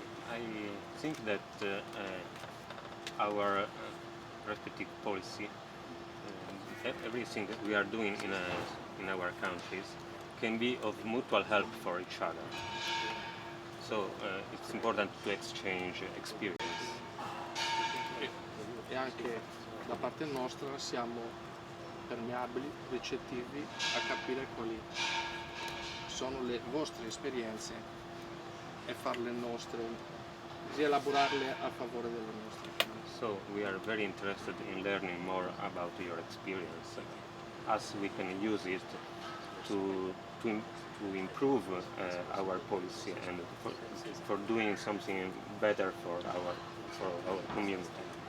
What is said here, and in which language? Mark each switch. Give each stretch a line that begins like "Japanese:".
English: I think that our respective policy, everything that we are doing in our countries can be of mutual help for each other. So it's important to exchange experience.
Italian: E anche da parte nostra siamo permeabili, ricettivi a capire quali sono le vostre esperienze e farle nostre de elaborarle a favore della nostra comunità.
English: So we are very interested in learning more about your experience, as we can use it to improve our policy and for doing something better for our community.